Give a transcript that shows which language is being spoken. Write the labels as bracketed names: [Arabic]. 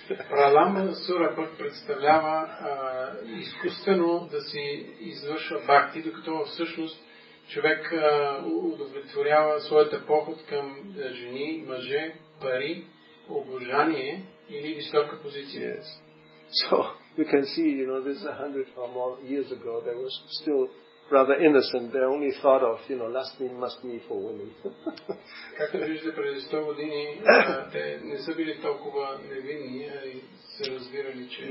[Bulgarian] Праламбасура пък представлява изкуствено да се извършва бхакти, докато всъщност човек удовлетворява своята поход към жени, мъже, пари, обожание или висока позиция. [English] Yes. So we can see, this 100 or more years ago, they were still rather innocent. They only thought of, lust must be for women. [Bulgarian] Както виждате, преди 100 години те не са били толкова невинни и се разбирали, че